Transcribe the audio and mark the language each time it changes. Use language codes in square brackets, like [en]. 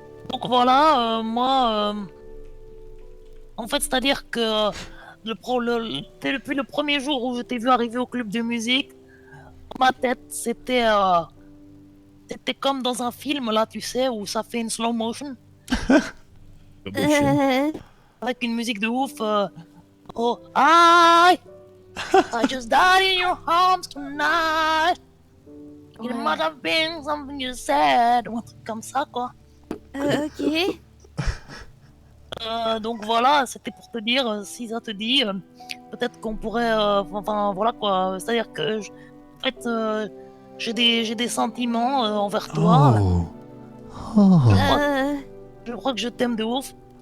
[fr] Donc voilà, moi, en fait, c'est-à-dire que depuis le premier jour où je t'ai vu arriver au club de musique, dans ma tête, c'était comme dans un film là, tu sais, où ça fait une slow motion avec une musique de ouf. [en] Oh, I just died in your arms tonight. It might have been something you said, [fr] ou un truc comme ça, quoi. Ok. Donc voilà, c'était pour te dire, si ça te dit, peut-être qu'on pourrait, enfin voilà quoi. C'est-à-dire que, en fait, j'ai des sentiments envers toi. Oh. Je crois que je t'aime de ouf.